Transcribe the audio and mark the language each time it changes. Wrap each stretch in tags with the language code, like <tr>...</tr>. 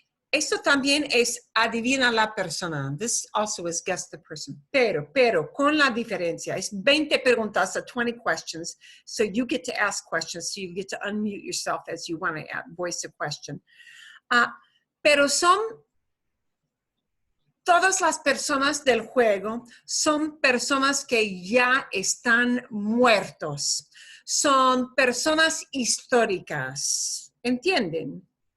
<es>Esto también es adivina la persona.</es> <en>This also is guess the person.</en> <es>Pero, con la diferencia, es 20 preguntas,</es> <en>20 questions. So you get to ask questions, so you get to unmute yourself as you want to voice a question.</en> <es>Pero todas las personas del juego son personas que ya están muertos. Son personas históricas. ¿Entienden?</es>